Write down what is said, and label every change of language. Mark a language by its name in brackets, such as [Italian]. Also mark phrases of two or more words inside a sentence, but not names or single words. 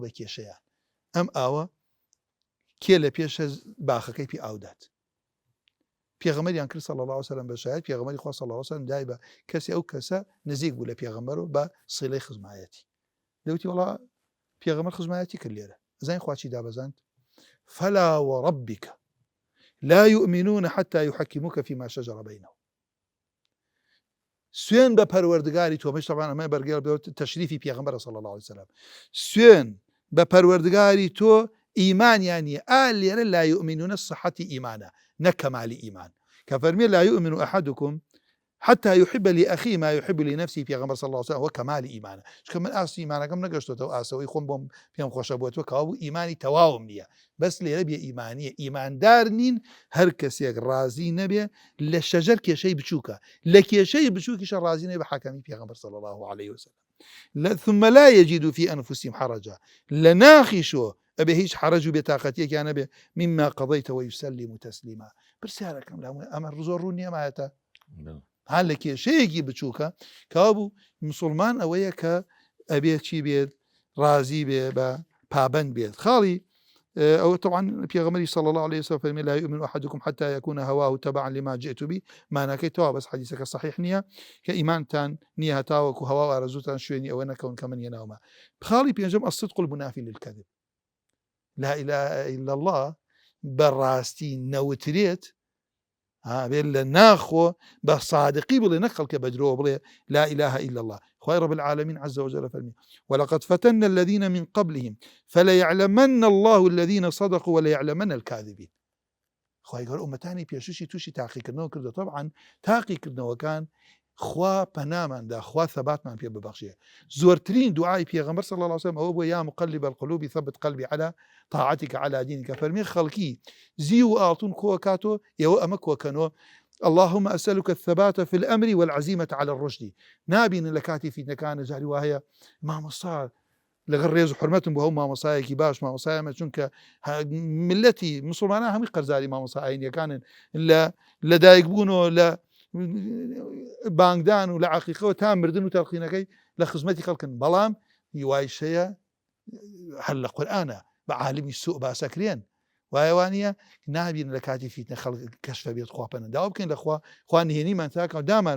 [Central Kurdish] بە کێشەیان ئەم ئاوە کێ لە پێشە باخەکەی پێ ئاودات پێغەمبەریان کرد [Arabic] صلی الله عليه وسلم [Central Kurdish] بەشایەت پێغەمبەری خوا [Arabic] صلی الله عليه وسلم [Central Kurdish] دای بە کەسێ ئەو کەسە نزیک بوو لە پێغەمبەرەوە بە سیلەی خزمایەتی دەوتی وەڵا پێغەمبەر خزمایەتی کرد لێرە زانین خوا چی دابەزاند [Arabic] فلا وربك لا يؤمنون حتى يحكموك فيما شجر بينهم [Central Kurdish] سوێن بە پەروەردگاری تۆ طبعا ئەمە بەرگێڵ تەشریفی پێغەمبەر [Arabic] صلی الله عليه وسلم [Central Kurdish] سوێن بە پەروەردگاری تۆ ئیمانیان نیە لێرە [Arabic] لا يؤمنون [Central Kurdish] صحەتی ئیمانە نە کەمالی ئیمان کە فەرمیێ [Arabic] لا يؤمن أحدكم حتى يحب لأخيه ما يحب لنفسه [Central Kurdish] پێغەمبەر [Arabic] صلی الله عليه وسلم [Central Kurdish] هو کەمالی ئیمانە چکە من ئاستی ئیمانەکەم نەگەشتۆتەوە ئاسەوەی خۆم بۆم پێم خۆشە بووەوە کەوا ئیمانی تەواوم نییە بەس لێرە بێ ئیمانیە ئیماندار نین هەر کەسێک ڕازی نەبێ لە شەجەر کێشەی بچووکە لە کێشەی بچووکیشە ڕازی نەبێ بە حەکەمی پێغەمبەر [Arabic] صلی الله عليه وسلم ثم لا يجدوا في أنفسهم حرجا [Central Kurdish] لە ناخیشۆ ئەبێ هیچ حرج و بێتاقەتیەکیان نەبێ [Arabic] مما قضيت ويسلم تسليما [Central Kurdish] پرسیارەکەم ئەمە زۆر ڕوو نییە مایەتە هەر لە کێشەیەکی بچووکە کەوا بوو مسلمان ئەوەیە کە ئەبێ چی بێت ڕازی بێ بە پابند بێت خاڵی ئەو طبعا پێغەمبەری [Arabic] صلی الله عليه وسلم [Central Kurdish] فەرمی [Arabic] لا يؤمن أحدكم حتى يكون هواه تبعا لما جئت به [Central Kurdish] معناکەی تەوا بەس حەدیثەکە صحیح نییە کە ئیمانتان نییە هەتاوەکو هەوا و ئارەزووتان شوێنی ئەوە نەکەون کە من هێناومە خاڵی پێنجەم الصدق [Arabic] المنافي للكذب لا إله إلا الله [Central Kurdish] بەڕاستی نەوترێت بێت لە ناخۆ بە صادقی بڵێ نەخەڵ کە بەدرۆ بڵێ [Arabic] لا إله إلا الله [Central Kurdish] خوای [Arabic] رب العالمين عز وجل [Central Kurdish] فەرمی [Arabic] ولقد فتنا الذين من قبلهم فليعلمن الله الذين صدقوا وليعلمن الكاذبين [Central Kurdish] خوای گەورە ئومەتانی پێشوشی تووشی تاقیکردنەوە کردو طبعا تاقیکردنەوەکان خوا پەناماندا خوا ثەباتمان پێ ببەخشێ زۆرترین دوعای پێغەمبەر [Arabic] صلی الله عليه وسلم [Central Kurdish] ئەوە بووە [Arabic] یا مقلب القلوب ثبت قلبي على طاعتك على دينك [Central Kurdish] فەرمی خەڵکی زی و ئاڵتون کۆکاتۆ ئێوە ئەمە کۆکەنەوە [Arabic] اللهم أسألك الثبات في الأمر والعزيمة على الرشد [Central Kurdish] نابین لە کاتی فیتنەکانە جاری وایە مامۆستا لەگەڵ ڕێز و حرمەتم بۆ هەموو مامۆسایەکی باش مامۆسایەمە چونکە ملەتی مسلمانان هەمووی قەرزاری مامۆسا ئاینیەکانن لە دایکبوونەوە لە بانگدان و لە عەقیقەوە تا مردن و تەلقینەکەی لە خزمەتی خەڵکن بەڵام هیوایشەیە هەر لە قورئانە بە عالمی سوء باسەکرێن وایەوانە نابین لە کاتی فیتنە خەڵک کەشفە بێت خواپەنە داوا بکەین لە خوا نهێنیمان تاکە و دامان